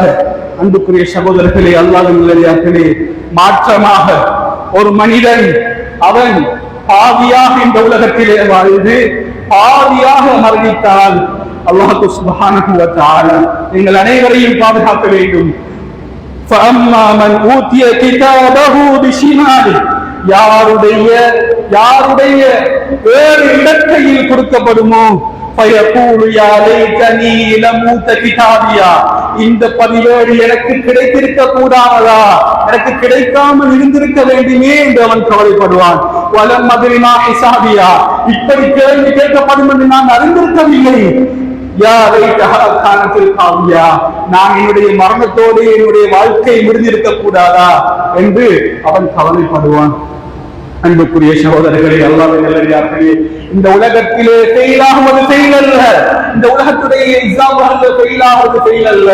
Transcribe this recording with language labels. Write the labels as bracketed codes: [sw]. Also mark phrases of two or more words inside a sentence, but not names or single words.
[ta] அன்புக்குரிய சகோதரர்களே, அல்லாஹ்வின் நல்லடியார்களே, மாற்றமாக ஒரு மனிதன் அவன் பாவியாக இந்த உலகத்திலே வாழ்ந்து பாவியாக மரணித்தால் அல்லாஹ் [ar] سبحانه وتعالى [ta] எங்கள் அனைவரையும் பாதுகாக்க வேண்டும். [ar] فَأَمَّا مَنْ أُوتِيَ كِتَابَهُ بِشِمَالِهِ, [ta] யாருடைய வேறு இடக்கையில் கொடுக்கப்படுமோ [ar] فَيَقُولُ يَا لَيْتَنِي لَمْ أُوتَ كِتَابِيَهْ, [ta] இந்த பதிவேடு எனக்கு கிடைத்திருக்க கூடாதா, எனக்கு கிடைக்காமல் இருந்திருக்க வேண்டுமே என்று அவன் கவலைப்படுவான். [ar] وَلَمْ أَدْرِ مَا حِسَابِيَهْ, [ta] இப்படி கேள்வி கேட்கப்படும் என்று நான் அறிந்திருக்கவில்லை. நான் என்னுடைய மரணத்தோடு என்னுடைய வாழ்க்கை முடிந்திருக்க கூடாதா என்று அவன் கவலைப்படுவான். அன்புக்குரிய சகோதரர்களே, அல்லாஹ்வின் நல்லடியார்களே, இந்த உலகத்திலே ஃபெயில் ஆகுவது ஃபெயில் அல்ல, இந்த உலகத்துடைய எக்ஸாம்ல ஃபெயில் ஆகுவது ஃபெயில் அல்ல.